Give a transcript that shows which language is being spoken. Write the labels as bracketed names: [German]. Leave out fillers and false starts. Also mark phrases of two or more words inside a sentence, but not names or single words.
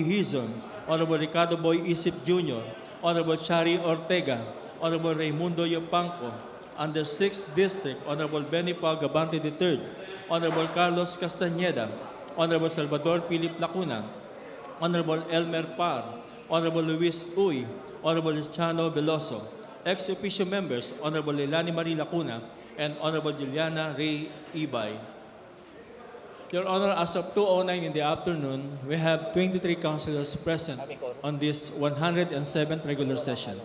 [English] Hizon, Honorable Ricardo Boy Isip Jr., Honorable Chari Ortega, Honorable Raimundo Yopanco. Under 6th District, Honorable Benny Pau Gabante III, Honorable Carlos Castañeda, Honorable Salvador Philip Lacuna, Honorable Elmer Par, Honorable Luis Uy, Honorable Luciano Veloso. Ex-officio members, Honorable Leilani Marie Lacuna, and Honorable Juliana Ray Ibay. Your Honor, as of 2:09 in the afternoon, we have 23 councilors present on this 107th regular session.